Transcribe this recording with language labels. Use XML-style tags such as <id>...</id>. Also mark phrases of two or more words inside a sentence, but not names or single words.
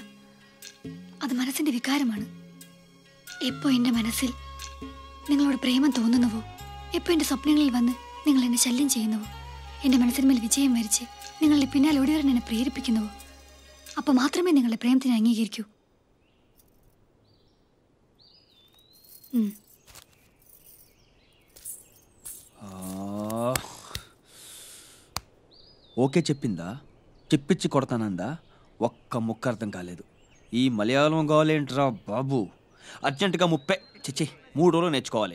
<ml>അത് മനസ്സിന്റെ വികാരമാണ്. എപ്പോ എൻ്റെ മനസ്സിൽ നിങ്ങളോട് പ്രേമം തോന്നുന്നുവോ, എപ്പോ എൻ്റെ സ്വപ്നങ്ങളിൽ വന്ന് നിങ്ങൾ എന്നെ ശല്യം ചെയ്യുന്നുവോ, എൻ്റെ മനസ്സിന്മേൽ വിജയം വരിച്ച് നിങ്ങളുടെ പിന്നാലെ ഓടിവരാൻ എന്നെ പ്രേരിപ്പിക്കുന്നുവോ, അപ്പോൾ മാത്രമേ നിങ്ങളുടെ പ്രേമത്തിനെ അംഗീകരിക്കൂ.</ml> <te>ఓకే చెప్పిందా? చెప్పించి కొడతానందా? ఒక్క ముక్క అర్థం కాలేదు. ఈ మలయాళం కావాలేంట్రా బాబు? అర్జెంటుగా 3 రోజులు నేర్చుకోవాలి.</te>